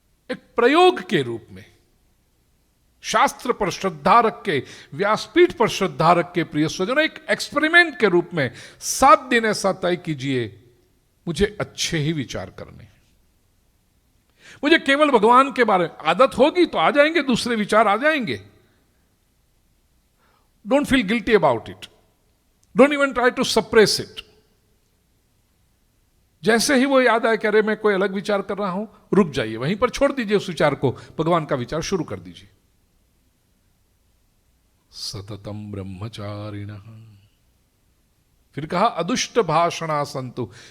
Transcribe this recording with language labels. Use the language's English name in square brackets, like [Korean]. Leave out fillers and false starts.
[Hindi] एक प्रयोग के रूप में, शास्त्र पर श्रद्धा रख के, व्यासपीठ पर श्रद्धा रख के, प्रिय स्वजनों, एक एक्सपेरिमेंट के रूप में 7 दिन ऐसा तय कीजिए, मुझे अच्छे ही विचार करने हैं। मुझे केवल भगवान के बारे में, आदत होगी तो आ जाएंगे दूसरे विचार, आ जाएंगे। [English] Don't feel guilty about it. Don't even try to suppress it. [Hindi] जैसे ही वो याद आए कि अरे मैं कोई अलग विचार कर रहा हूं, रुक जाइए, वहीं पर छोड़ दीजिए उस विचार को, भगवान का विचार शुरू कर दीजिए। [Sanskrit] सततम ब्रह्मचारिणः। [Hindi] फिर कहा [Sanskrit] अदुष्ट भाषणा संतु।